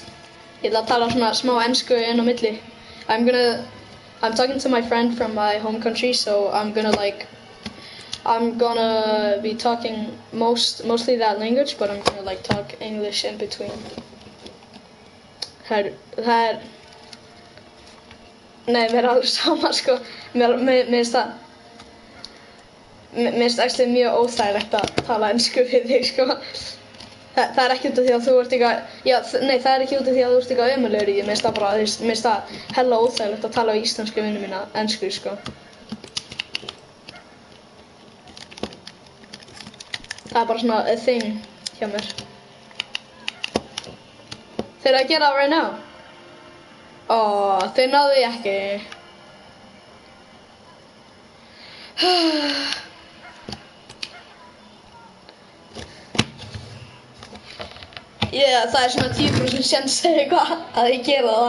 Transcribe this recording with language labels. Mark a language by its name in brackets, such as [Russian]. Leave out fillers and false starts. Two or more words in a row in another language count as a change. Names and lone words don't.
[Icelandic] Ég ætla að tala svona smá ensku inn á milli. [English] I'm talking to my friend from my home country, so I'm gonna be talking mostly that language, but I'm gonna talk English in between. [Icelandic] Nei, mér alveg sama sko. Mér finnst actually mjög óþægilegt að tala ensku við þig sko. Það er ekki út af því að þú ert eitthvað, nei það er ekki út af því að þú ert eitthvað ömurlegur í því, mér finnst það hella óþægilegt að tala við íslensku vinnu mína ensku sko. Það er bara svona [English] a thing [Icelandic] hjá mér. Þeir eru að gera það [English] right now? [Icelandic] Þeir náðu því ekki. Það er svona 10% sjans eitthvað að ég gera það.